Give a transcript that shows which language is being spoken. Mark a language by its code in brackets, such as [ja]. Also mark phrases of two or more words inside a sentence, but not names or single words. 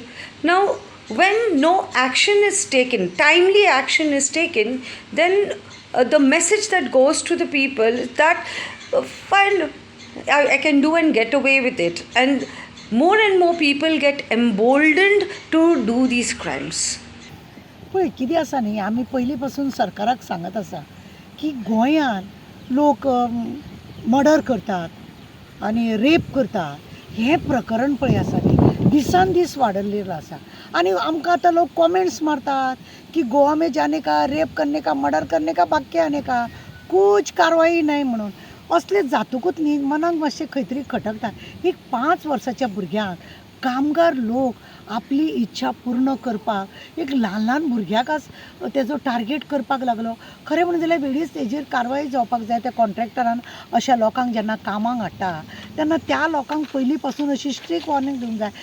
[en] Now, when no action is taken, timely action is taken, then the message that goes to the people is that fine, I can do and get away with it, and more people get emboldened to do these crimes. [kok] पळय कितें आसा न्ही, आमी पयलीं पासून सरकाराक सांगत आसा की गोंयांत लोक मर्डर करतात आनी रेप करतात, हें प्रकरण पळय आसा न्ही दिसान दीस वाडिल्लें आसा. आनी आमकां आतां लोक कॉमेंट्स मारतात की [hi] गोवा में जाने का, रेप करने का, मर्डर करने का, बाकी आने का, कुछ कारवाई नाही म्हणून. [kok] असले जातकूच न्ही मनाक मातशें खंय तरी खटकता. एक 5 वर्साच्या भुरग्यांक कामगार लोक आपली इच्छा पूर्ण करपाक एक ल्हान भुरग्याकच तेजो टार्गेट करपाक लागलो. खरें म्हणून जाल्यार वेळीच तेजेर कारवाय जावपाक जाय. त्या कॉन्ट्रॅक्टरान अशा लोकांक जेन्ना कामाक हाडटा तेन्ना त्या लोकांक पयलीं पासून अशी [en] strict warning [kok] दिवंक जाय.